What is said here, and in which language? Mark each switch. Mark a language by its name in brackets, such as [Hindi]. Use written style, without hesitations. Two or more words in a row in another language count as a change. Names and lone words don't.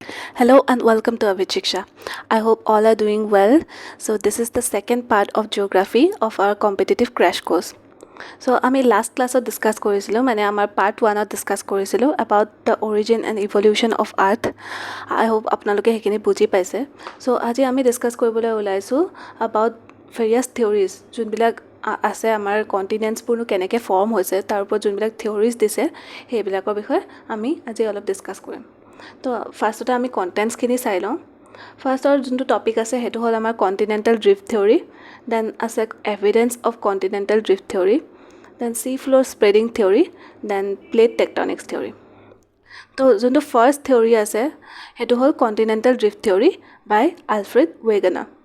[English] Hello and welcome to Avichiksha. I hope all are doing well. So this is the second part of geography of our competitive crash course. [Assamese] So আমি [English] last class [Assamese] discuss কৰিছিলোঁ মানে আমাৰ part 1 discuss কৰিছিলোঁ [English] about the origin and evolution of earth. I hope [Assamese] আপোনালোকে সেইখিনি বুজি পাইছে. So আজি আমি discuss কৰিবলৈ ওলাইছোঁ [English] about various theories [Assamese] যোনবিলাক আছে আমাৰ কন্টিনেন্টছবোৰ কেনেকৈ ফৰ্ম হৈছে তাৰ ওপৰত যোনবিলাক থিওৰিজ দিছে সেইবিলাকৰ বিষয়ে আমি আজি অলপ ডিসকাস কৰিম তো ফাৰ্ষ্টতে আমি কন্টেন্টছখিনি চাই লওঁ ফাৰ্ষ্টৰ যোনটো টপিক আছে সেইটো হ'ল আমাৰ [English] continental drift theory then [Assamese] আছে [English] evidence of continental drift theory then sea floor spreading theory then plate tectonics theory [Assamese] তো যোনটো [English] first theory [Assamese] আছে সেইটো হ'ল [English] continental drift theory by Alfred Wegener